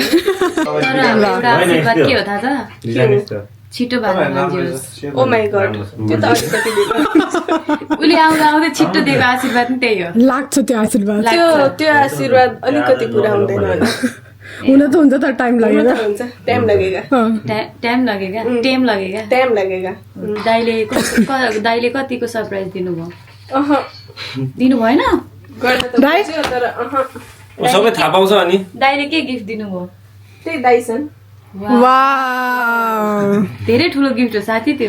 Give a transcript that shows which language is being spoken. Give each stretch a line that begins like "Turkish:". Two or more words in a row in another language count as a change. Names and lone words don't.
Nepali: तर हाम्रो एउटा आशीर्वाद के हो थाहा छ छिटो भाग्न नदियोस्
English: oh my god
Nepali: त्यो त अलिकति उसले आउँदा आउँदै छिटो दिएको आशीर्वाद पनि त्यही हो लाग्छ त्यो आशीर्वाद त्यो आशीर्वाद अलिकति पुरा हुँदैन होला हुन त हुन्छ तर टाइम हुन लागेर त हुन्छ
Hindi: टाइम लगेगा टाइम लगेगा टेम लगेगा टाइम लगेगा
Nepali: दाइले कतिको सरप्राइज दिनुभयो अह दिनु भएन गर्न त बुझ्यो तर अह सबै थाहा पाउँछ अनि दाइले के गिफ्ट दिनुभयो त्यही दाइसन वाउ धेरै ठुलो गिफ्ट हो साथी त्यो